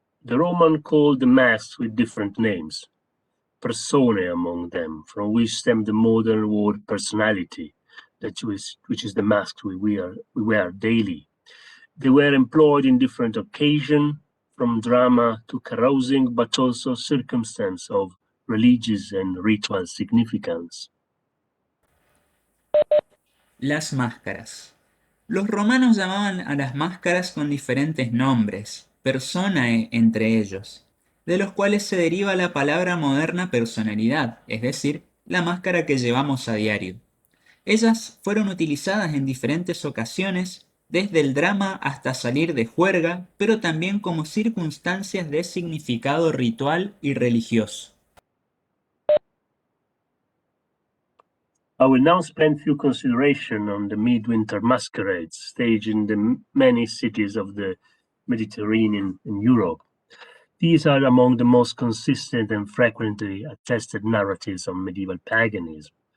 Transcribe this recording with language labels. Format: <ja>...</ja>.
<en>The Roman called the masks with different names. Personae among them, from which stemmed the modern word personality, which is the mask we wear daily. They were employed in different occasions, from drama to carousing, but also circumstance of religious and ritual significance.</en> <es>Las máscaras. Los romanos llamaban a las máscaras con diferentes nombres, personae entre ellos, de los cuales se deriva la palabra moderna personalidad, es decir, la máscara que llevamos a diario. Ellas fueron utilizadas en diferentes ocasiones, desde el drama hasta salir de juerga, pero también como circunstancias de significado ritual y religioso.</es> <en>I will now spend few consideration on the midwinter masquerades staged in the many cities of the Mediterranean and Europe. These are among the most consistent and frequently attested narratives of medieval paganism.</en>